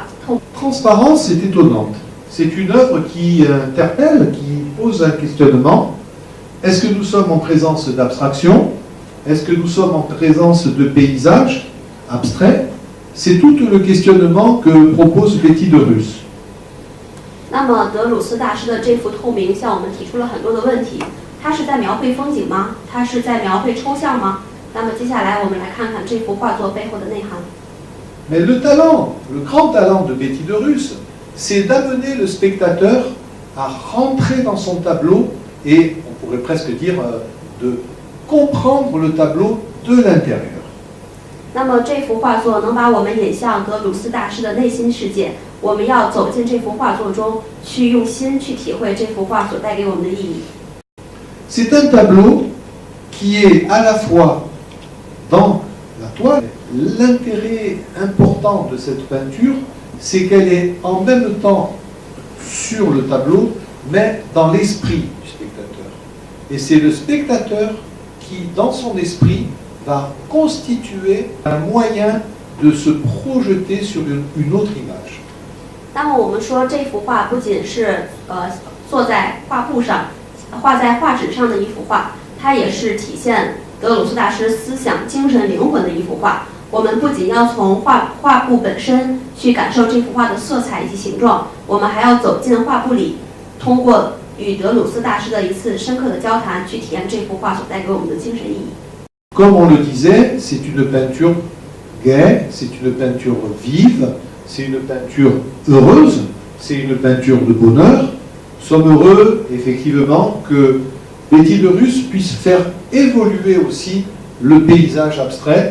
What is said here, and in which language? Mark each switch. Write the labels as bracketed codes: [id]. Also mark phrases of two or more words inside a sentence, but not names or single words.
[fr] Transparence est étonnante. C'est une œuvre qui interpelle, qui pose un questionnement. Est-ce que nous sommes en présence d'abstraction? Est-ce que nous sommes en présence de paysages abstraits? C'est tout le questionnement que propose Betty de Russe. [zh] 那么德鲁斯大师的这幅透明向我们提出了很多的问题，他是在描绘风景吗？他是在描绘抽象吗？那么接下来我们来看看这幅画作背后的内涵。 [fr] Mais le grand talent de Betty de Russe, c'est d'amener le spectateur à rentrer dans son tableau et, on pourrait presque dire, de comprendre le tableau de l'intérieur. [zh] 那么这幅画作能把我们引向德鲁斯大师的内心世界，我们要走进这幅画作中，去用心去体会这幅画所带给我们的意义。 [fr] C'est un tableau qui est à la fois dans la toile. L'intérêt important de cette peinture, c'est qu'elle est en même temps sur le tableau, mais dans l'esprit du spectateur. Et c'est le spectateur qui, dans son esprit, va constituer un moyen de se projeter sur une autre image. [zh] 那么我们说这幅画不仅是坐在画布上、画在画纸上的一幅画，它也是体现德鲁斯大师思想、精神、灵魂的一幅画。我们不仅要从画布本身去感受这幅画的色彩以及形状，我们还要走进画布里，通过与德鲁斯大师的一次深刻的交谈，去体验这幅画所带给我们的精神意义。 [fr] Comme on le disait, c'est une peinture gaie, c'est une peinture vive, c'est une peinture heureuse, c'est une peinture de bonheur. Nous sommes heureux, effectivement, que Betty de Russe puisse faire évoluer aussi le paysage abstrait.